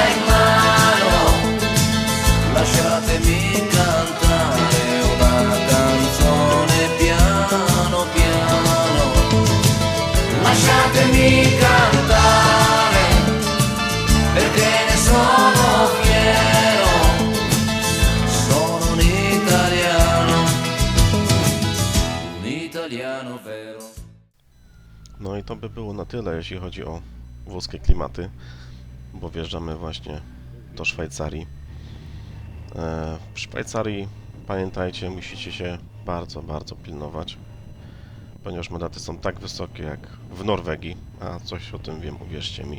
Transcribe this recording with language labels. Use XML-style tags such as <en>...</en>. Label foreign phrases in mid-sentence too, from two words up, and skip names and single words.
<it>in mano, lasciatemi cantare una canzone piano piano, lasciatemi cantare perché ne sono fiero, sono un italiano vero.</it> <pl>No i to by było na tyle, jeśli chodzi o włoskie klimaty, bo wjeżdżamy właśnie do Szwajcarii. W Szwajcarii, pamiętajcie, musicie się bardzo, bardzo pilnować, ponieważ mandaty są tak wysokie jak w Norwegii, a coś o tym wiem, uwierzcie mi.</pl>